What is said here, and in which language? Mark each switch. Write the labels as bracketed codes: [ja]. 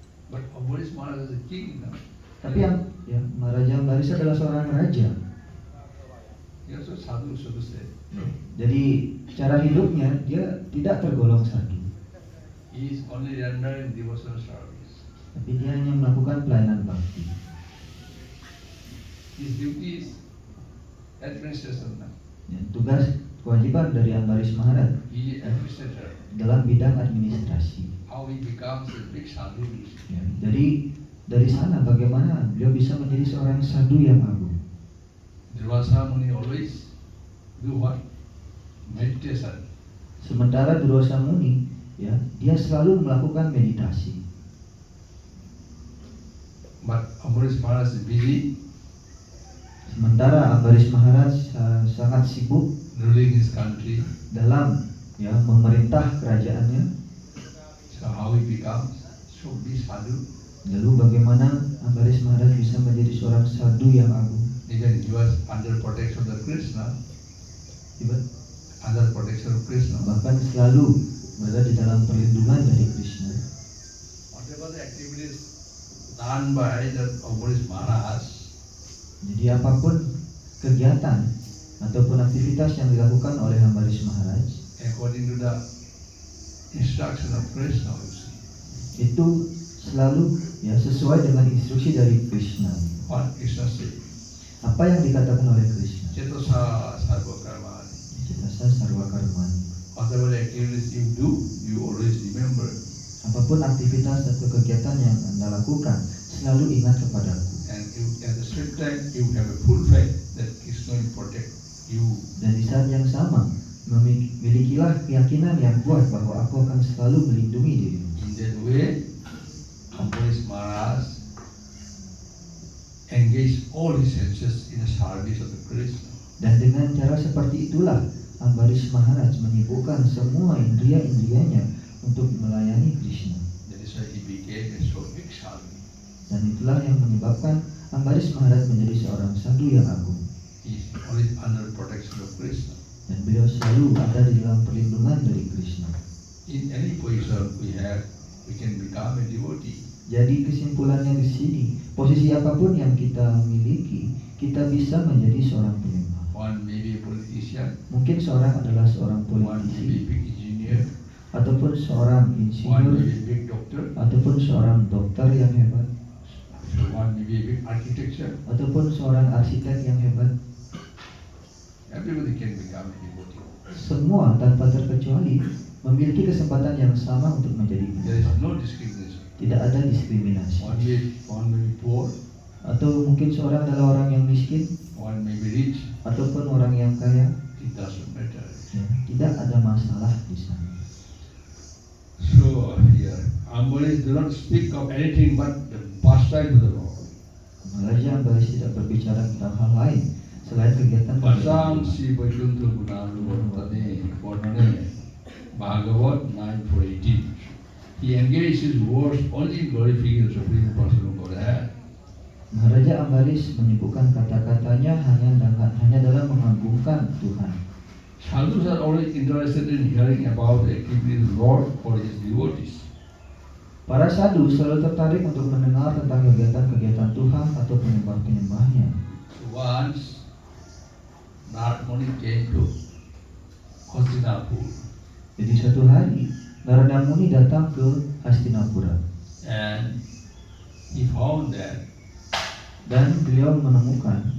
[en] But Ambarish Maharaj is a king now. [id] Tapi yang, ya, Maharaja Ambarish adalah seorang raja. [en] He also sadhu, so to say. [id] Jadi cara hidupnya dia tidak tergolong sadhu, [en] He is only rendering devotional service. [id] tapi dia hanya melakukan pelayanan bakti. [en] His duty is administration now. [id] Ya, tugas kewajiban dari Ambarish Maharaj [en] He is administrator. [id] dalam bidang administrasi. [en] How he becomes a big sadhu. [id] Ya, jadi dari sana bagaimana beliau bisa menjadi seorang sadhu yang agung. [en] Durvasa Muni always do what? Meditation. [id] Sementara Durvasa Muni, ya, dia selalu melakukan meditasi. [en] But Ambarish Maharaj is busy [id] Sementara Ambarish Maharaj sangat sibuk [en] ruling his country. [id] dalam, ya, memerintah kerajaannya. [en] So how he becomes so big sadhu? [id] Lalu bagaimana Ambarish Maharaj bisa menjadi seorang sadhu yang agung? [en] Even he was under protection of Krishna. Under protection of Krishna. [id] Bahkan selalu berada di dalam perlindungan dari Krishna. [en] Whatever the activities done by the Ambarish Maharaj, [id] Jadi apapun kegiatan ataupun aktivitas yang dilakukan oleh Ambarish Maharaj [en] according to the instruction of Krishna, you see. [id] itu selalu, ya, sesuai dengan instruksi dari Krishna. [en] What Krishna said. [id] Apa yang dikatakan oleh Krishna? [sa] Cetasa sarva karmani. Citasa sarva karmani. [en] Whatever the activities you do, you always remember. [id] Apapun aktivitas atau kegiatan yang Anda lakukan, selalu ingat kepadaku. [en] And you, at the same time, you have a full faith that Krishna will protect you. [id] Dan di saat yang sama, milikilah keyakinan yang kuat bahwa aku akan selalu melindungi dirimu. [en] In that way, Ambarish Maharaj engaged all his senses in the service of the Krishna. [id] Dan dengan cara seperti itulah Ambarish Maharaj menyibukkan semua indria-indrianya untuk melayani Krishna. [en] That is why he became a so big sadhu. [id] Dan itulah yang menyebabkan Ambarish Maharaj menjadi seorang sadhu yang agung. [en] He is always under protection of Krishna. [id] Dan beliau selalu ada di dalam perlindungan dari Krishna. [en] In any position we have, we can become a devotee. [id] Jadi kesimpulannya di sini, posisi apapun yang kita miliki, kita bisa menjadi seorang penyembah. [en] One may be a politician, [id] Mungkin seorang adalah seorang [en] one may be a [id] politisi, [en] big engineer, [id] ataupun seorang [en] one may [id] insinyur, [en] be a big doctor, [id] ataupun seorang dokter yang hebat, [en] so one may be a big architecture. [id] ataupun seorang arsitek yang hebat. [en] Everybody can become a devotee. [id] Semua tanpa terkecuali memiliki kesempatan yang sama untuk menjadi [en] There is [id] penyembah. [en] no discrimination. [id] Tidak ada diskriminasi. [en] One may be poor, [id] Atau mungkin seorang adalah orang yang miskin, [en] one may be rich. [id] ataupun orang yang kaya. [en] It doesn't matter. [id] Ya, tidak ada masalah di sana. [en] So here, Ambarish do not speak of anything but the pastime of the Lord. [id] Maharaja Ambarish tidak berbicara tentang hal lain selain kegiatan [sa] Pasang si Vaikuntha Gunalu Varnane Bhagavat 9:18. [en] He engaged his words only in glorifying the Supreme Person of Godhead. [id] Maharaja Ambarish menyebutkan kata-katanya hanya dalam mengagungkan Tuhan. [en] Sadhus are always interested in hearing about the activities of the Lord or his devotees. [id] Para sadhu selalu tertarik untuk mendengar tentang kegiatan-kegiatan Tuhan atau penyembah-penyembahnya. [en] So once Narad Muni came to Hastinapur [id] Jadi suatu hari Narada Muni datang ke Hastinapura [en] and he found that [id] Dan beliau menemukan